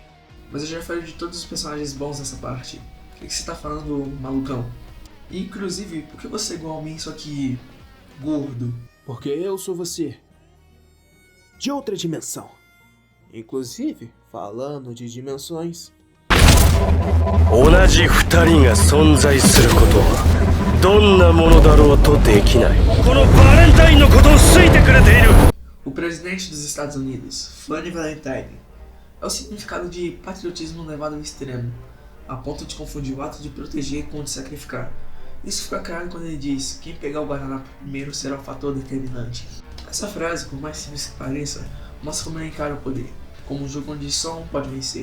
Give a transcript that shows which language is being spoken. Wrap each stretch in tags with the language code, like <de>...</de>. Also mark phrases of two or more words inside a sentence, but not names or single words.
<pt>mas eu já falei de todos os personagens bons nessa parte. O que você tá falando, malucão? E, inclusive, por que você é igual a mim, só que gordo? Porque eu sou você. De outra dimensão. Inclusive, falando de dimensões,</pt> <ja>同じ二人が存在することはどんなものだろうとできない。このバレンタインのことを好いてくれている。</ja> <pt>O presidente dos Estados Unidos, Fanny Valentine, é o significado de patriotismo levado ao extremo, a ponto de confundir o ato de proteger com o de sacrificar. Isso fica claro quando ele diz: quem pegar o guardanapo primeiro será o fator determinante. Essa frase, por mais simples que pareça, mostra como ele encara o poder, como um jogo onde só um pode vencer.</pt>